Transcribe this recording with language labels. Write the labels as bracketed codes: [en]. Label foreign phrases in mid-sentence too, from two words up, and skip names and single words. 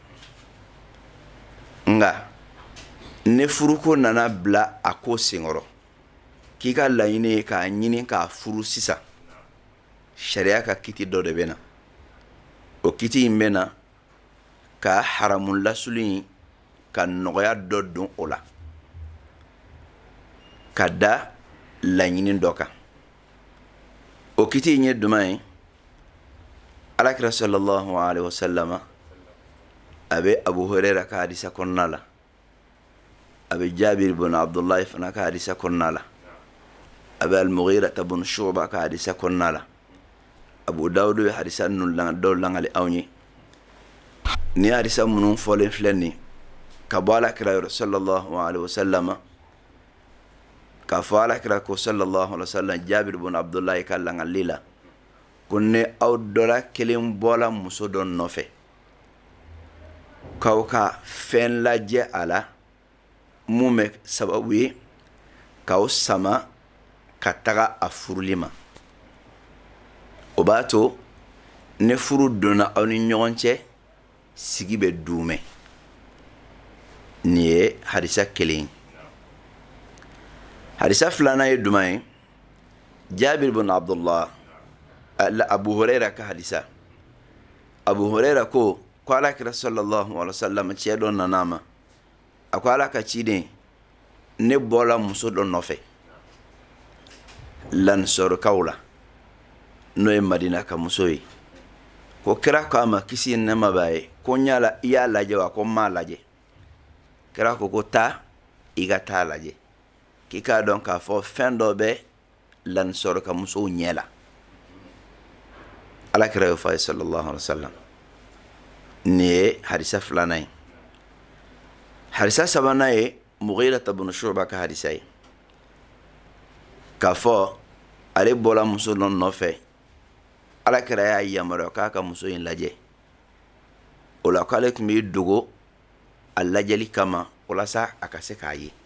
[bm] nka ne furuko nana bila a ko senkɔrɔ k'i ka laɲini ye k'a ɲini k'a furu sisan sariya ka kiti dɔ de bɛ na o kiti in bɛ na ka haramu lasulu in ka nɔgɔya dɔ don o la ka da laɲini dɔ kan o kiti in ye jumɛn ye alakira [ar] صلى الله عليه وسلم [bm] a bɛ abu huraira ka hadisa kɔnɔna la a bɛ jabir ibn abdullahi fana ka hadisa kɔnɔna la a bɛ al-mughira ibn shu'ba ka hadisa kɔnɔna la abu dawud ye hadisa ninnu dɔw langali anw ye ni hadisa minnu fɔlen filɛ nin ka bɔ alakira yɔrɔ [ar] صلى الله عليه وسلم [bm] k'a fɔ alakira ko [ar] صلى الله عليه وسلم [bm] jabir ibn abdullahi ka langali la ko ne aw dɔla kelen bɔla muso dɔ nɔfɛ k'aw ka fɛn lajɛ a la mun bɛ sababu ye k'aw sama ka taga a furuli ma o b'a to ne furu donna aw ni ɲɔgɔn cɛ sigi bɛ duumɛ nin ye hadisa kelen hadisa filanan ye jumɛn ye jabir ibn abdullah Abu Huraira ka hadisa Abu Huraira ko ala kira [ar] صلى الله عليه وسلم [bm] cɛ dɔ nana ma a ko ala ka ciden ne bɔla muso dɔ nɔfɛ lansɔrɔkaw la n'o ye Madina ka muso ye ko kira ko a ma kisi ni nɛɛma b'a ye ko i y'a lajɛ wa ko n m'a lajɛ kira ko taa i ka taa lajɛ k'i k'a dɔn k'a fɔ fɛn dɔ bɛ lansɔrɔka musow ɲɛ la ala kira y'o fɔ a ye [ar] صلى الله عليه وسلم [bm] nin ye hadisa filanan ye hadisa sabanan ye Mughira ibn Shu'ba ka hadisa ye k'a fɔ ale bɔla muso dɔ nɔfɛ ala kira y'a yamaruya k'a ka muso in lajɛ o la k'ale tun b'i dogo a lajɛli kama walasa a ka se k'a ye